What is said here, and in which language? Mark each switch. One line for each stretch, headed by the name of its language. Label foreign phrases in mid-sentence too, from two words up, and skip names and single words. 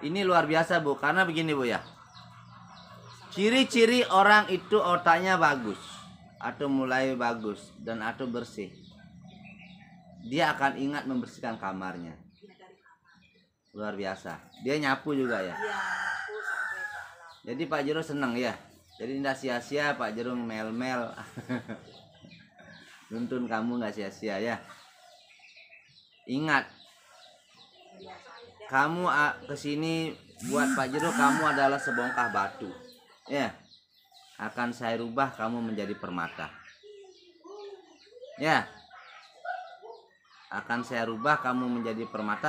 Indonesian: Ini luar biasa Bu, karena begini Bu ya. Ciri-ciri orang itu otaknya bagus atau mulai bagus dan atau bersih, dia akan ingat membersihkan kamarnya. Dia dari kamar. Luar biasa. Dia nyapu juga ya. Iya, aku sampai ke alam. Jadi Pak Jero senang ya. Jadi tidak sia-sia Pak Jero mel-mel. Nuntun kamu nggak sia-sia ya. Ingat, kamu kesini buat Pak Jero, kamu adalah sebongkah batu. Ya, akan saya rubah kamu menjadi permata. Ya, akan saya rubah kamu menjadi permata.